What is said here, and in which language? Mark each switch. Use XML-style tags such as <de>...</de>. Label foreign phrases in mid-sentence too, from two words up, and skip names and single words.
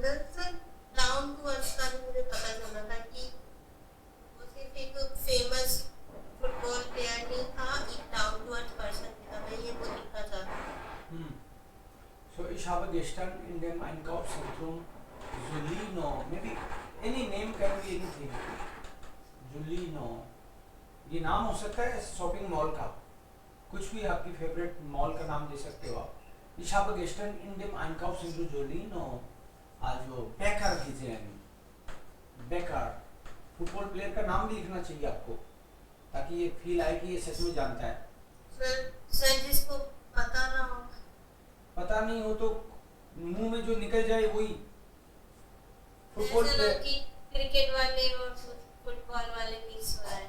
<hi>सर</hi> <en>down to earth</en> <hi>का भी मुझे पता चला था कि वो सिर्फ एक</hi> <en>famous football player</en> <hi>नहीं था, एक</hi> <en>down to earth person</en> <hi>भी था, मैं ये वो लिखना चाहता हूँ।</hi> <de>So ich habe gestern in dem Einkaufszentrum Giuliano,</de> <en>maybe any name can be anything. Giuliano,</en> <hi>ये नाम हो सकता है</hi> <en>shopping mall</en> <hi>का, कुछ भी आपकी</hi> <en>favorite mall</en> <hi>का नाम दे सकते हो आप.</hi> <de>Ich habe gestern in dem Einkaufszentrum Giuliano, also Becker gesehen. Becker,</de> <en>football player</en> <hi>का नाम भी लिखना चाहिए आपको, ताकि ये फील आए कि ये सच में जानता है. सर जिसको पता ना हो, पता नहीं हो तो मुंह में जो निकल जाए वही</hi> <en>football player.</en> <hi>क्रिकेट वाले और फुटबॉल वाले मिक्स हो रहा है.</hi>